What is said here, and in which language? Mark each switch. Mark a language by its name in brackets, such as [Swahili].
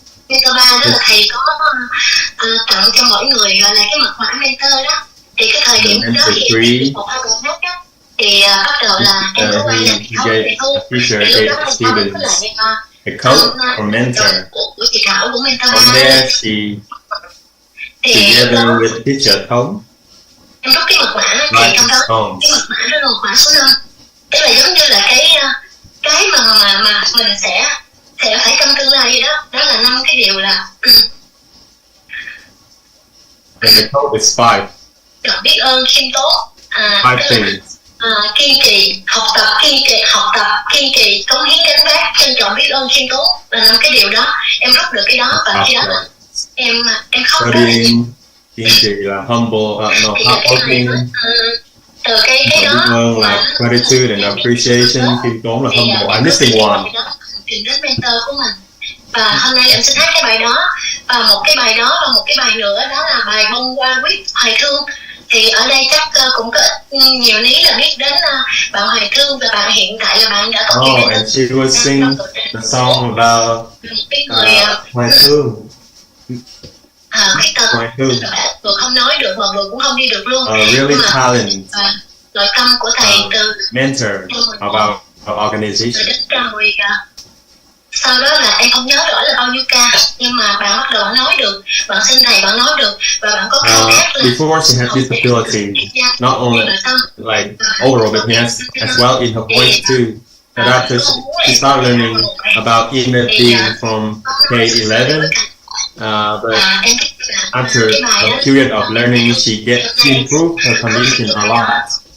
[Vietnamese] Mentor 3 đó là thầy có tặng cho mỗi người gọi là cái mật mã mentor đó. Thì cái thời điểm đó thì một hai người hát đó thì bắt đầu là em có quay lại [English] He gave a teacher gave students a code for mentor. [Vietnamese] Của chị Thảo của mentor 3. [English] From there, she together with teacher Thống. [Vietnamese] Em rút cái mật mã thì trong đó cái mật mã đó là mật mã số 5. Tức là giống như là cái mà mình sẽ phải trong tương lai đó. Đó là 5 cái điều là [English] And the code is 5. [Vietnamese] Biết ơn, khiêm tốn, [English] 5 things. [Vietnamese] kiên trì, học tập, kiên trì, cống hiến gánh vác, trân trọng, biết ơn, khiêm tốn là 5 cái điều đó. Em rút được cái đó và khi đó là em khóc rất là nhiều. Kiên trì là [English] humble, hardworking. [Vietnamese] Từ cái đó [English] là gratitude and appreciation, [Vietnamese] khiêm tốn là [English] humble. I'm missing one. [Vietnamese] Truyền đến mentor của mình. Và hôm nay em xin hát cái bài đó và một cái bài đó và một cái bài nữa đó là bài bông hoa quýt Hoài Thương. Thì ở đây chắc cũng có nhiều ní là biết đến bạn Hoài Thương và bạn hiện tại là bạn đã có [English] Oh, and she will sing the song about Hoài Thương. [Vietnamese] Khuyết tật vừa không nói được mà vừa cũng không đi được luôn. [English] Really talent. [Vietnamese] Nội tâm của thầy từ [English] mentor about our organization. [Vietnamese] Sau đó là em không nhớ rõ là bao nhiêu ca, nhưng mà bạn bắt đầu nói được, bạn xin thầy bạn nói được và bạn có khao khát là [English] before she had disability, not only like overall but yes, as well in her voice too. But after she started learning about inner being from K11, but after a period of learning, she improved her condition a lot.